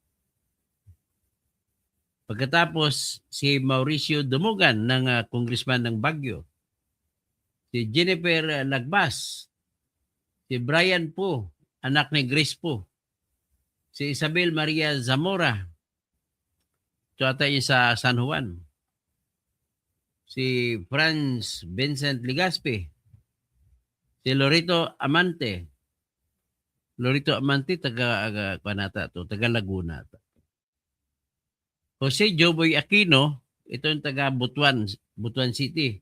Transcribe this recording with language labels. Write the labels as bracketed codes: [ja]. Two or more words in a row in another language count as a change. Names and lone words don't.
[tl] Pagkatapos, si Mauricio Dumugan ng congressman ng Baguio. Si Jennifer Lagbas. Si Brian Po, anak ni Grace Po. Si Isabel Maria Zamora. Ito ata yung sa San Juan. Si Franz Vincent Ligaspi. Si Lorito Amante. Lorito Amante, taga Laguna. Jose Joboy Aquino, ito yung taga Butuan City.